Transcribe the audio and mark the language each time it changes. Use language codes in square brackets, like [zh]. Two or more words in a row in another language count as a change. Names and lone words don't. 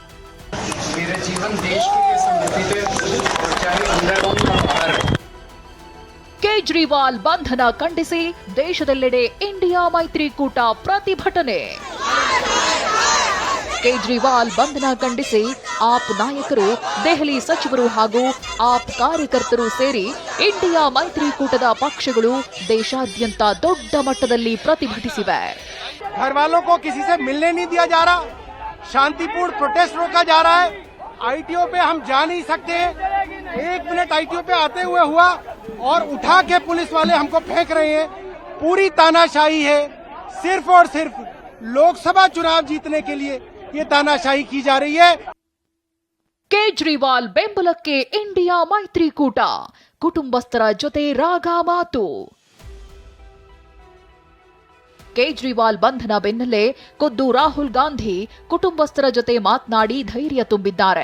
[kn] ಕೇಜ್ರಿವಾಲ್ ಬಂಧನ ಖಂಡಿಸಿ ದೇಶದೆಲ್ಲೆಡೆ ಇಂಡಿಯಾ ಮೈತ್ರಿಕೂಟ ಪ್ರತಿಭಟನೆ. ಕೇಜ್ರಿವಾಲ್ ಬಂಧನ ಖಂಡಿಸಿ ಆಪ್ ನಾಯಕರು, ದೆಹಲಿ ಸಚಿವರು ಹಾಗೂ ಆಪ್ ಕಾರ್ಯಕರ್ತರು ಸೇರಿ ಇಂಡಿಯಾ ಮೈತ್ರಿಕೂಟದ ಪಕ್ಷಗಳು ದೇಶಾದ್ಯಂತ ದೊಡ್ಡ ಮಟ್ಟದಲ್ಲಿ ಪ್ರತಿಭಟಿಸಿವೆ. [hi] घरवालों को किसी से मिलने नहीं दिया जा रहा, शांतिपूर्ण प्रोटेस्ट रोका जा रहा है. आईटीओ पे हम जा नहीं सकते. 1 मिनट आईटीओ पे आते हुए हुआ और उठा के पुलिस वाले हमको फेंक रहे हैं. पूरी तानाशाही है. सिर्फ और सिर्फ लोकसभा चुनाव जीतने के लिए ये तानाशाही की जा रही है. [kn] ಕೇಜ್ರಿವಾಲ್ ಬೆಂಬಲಕ್ಕೆ ಇಂಡಿಯಾ ಮೈತ್ರಿಕೂಟ, ಕುಟುಂಬಸ್ಥರ ಜೊತೆ ರಾಗ ಮಾತು. ಕೇಜ್ರಿವಾಲ್ ಬಂಧನ ಬೆನ್ನಲ್ಲೇ ಖುದ್ದು ರಾಹುಲ್ ಗಾಂಧಿ ಕುಟುಂಬಸ್ಥರ ಜೊತೆ ಮಾತನಾಡಿ ಧೈರ್ಯ ತುಂಬಿದ್ದಾರೆ.